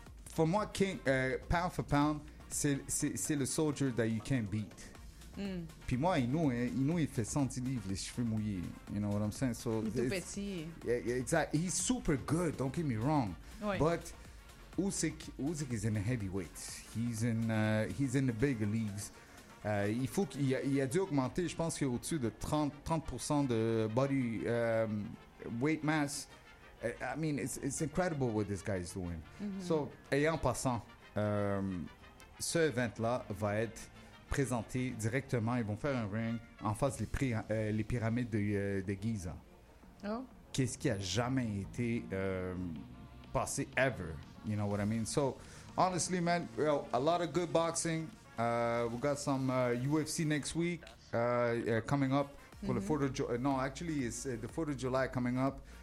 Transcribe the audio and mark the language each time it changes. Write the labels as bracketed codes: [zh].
[en] for moi, King, pound for pound, [fr] c'est le [en] soldier that you can't beat. Mm. [fr] Puis moi, Inou, il fait 110 livres, les cheveux mouillés. [en] You know what I'm saying? So [fr] il est tout petit. [en] Yeah, exactly. He's super good, don't get me wrong. [fr] Oui. [en] But Usyk is in a heavyweight. He's in the bigger leagues. [fr] Il faut qu'il a dû augmenter, je pense, au-dessus de 30% de [en] body weight mass. I mean, it's incredible what this guy is doing. Mm-hmm. [fr] So, et en passant, ce event-là va être présenté directement. Ils vont faire un ring en face des les pyramides de Giza. Oh. Qu'est-ce qui a jamais été passé ever? [en] You know what I mean? So, honestly, man, you know, a lot of good boxing. We got some UFC next week coming up for the 4th of July. No, actually, it's the 4th of July coming up.